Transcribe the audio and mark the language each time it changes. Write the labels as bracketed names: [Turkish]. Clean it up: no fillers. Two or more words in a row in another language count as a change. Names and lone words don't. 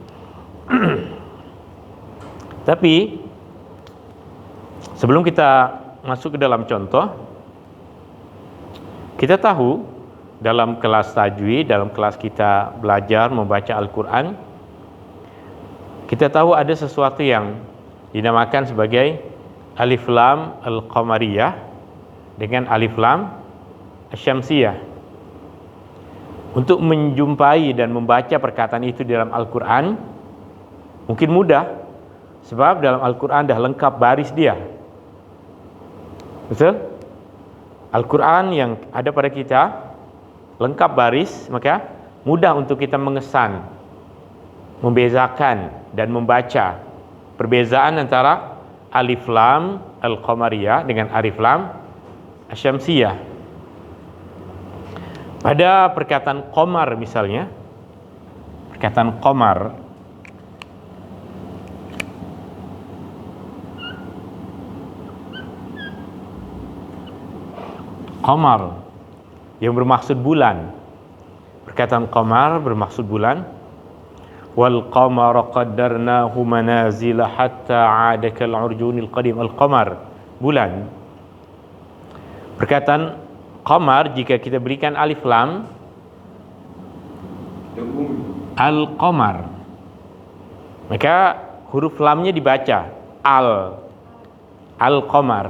[Malay] Tapi sebelum kita masuk ke dalam contoh, kita tahu dalam kelas tajwid, dalam kelas kita belajar membaca Al-Quran, kita tahu ada sesuatu yang dinamakan sebagai [Arabic] ألف لام القمرية [Malay] dengan [Arabic] ألف لام الشمسية. [Malay] Untuk menjumpai dan membaca perkataan itu di dalam Al-Quran mungkin mudah, sebab dalam Al-Quran dah lengkap baris dia. Betul? Al-Quran yang ada pada kita lengkap baris, maka mudah untuk kita mengesan, membezakan dan membaca perbezaan antara [Arabic] ألف لام القمرية [Malay] dengan [Arabic] ألف لام الشمسية. [Malay] Pada perkataan qamar misalnya, perkataan qamar, qamar yang bermaksud bulan. Perkataan qamar bermaksud bulan. [Arabic] والقمر قدرناه منازل حتى عاد كالعرجون القديم. [Malay] Al-qamar, bulan. Perkataan qamar jika kita berikan [Arabic] ألف لام، القمر, [Malay] maka huruf lamnya dibaca al-qamar.